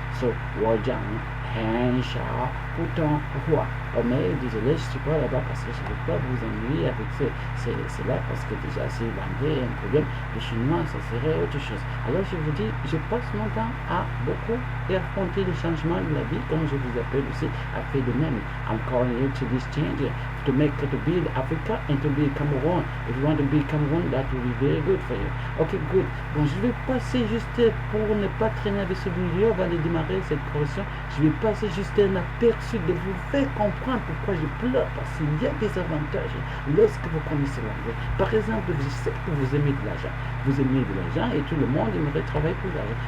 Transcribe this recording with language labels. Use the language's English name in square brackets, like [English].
[Chinese] So, wo jiang han xiao Putonghua. [French] Oh, mais désolé, je ne suis pas là-bas parce que je ne veux pas vous ennuyer avec cela, parce que déjà si l'anglais est un problème, le chinois ça serait autre chose. Alors je vous dis, je passe mon temps à beaucoup affronter les changements de la vie, comme je vous appelle aussi, à faire de même. [English] I'm calling you to this change to build Africa and to build Cameroon. If you want to build Cameroon, that will be very good for you. Ok, good. [French] Bon, je vais passer juste pour ne pas traîner avec ce vidéo avant de démarrer cette correction. Je vais passer juste un aperçu de vous faire comprendre pourquoi je pleure, parce qu'il y a des avantages lorsque vous connaissez l'anglais. Par exemple, je sais que vous aimez de l'argent. Vous aimez de l'argent et tout le monde aimerait travailler pour l'argent.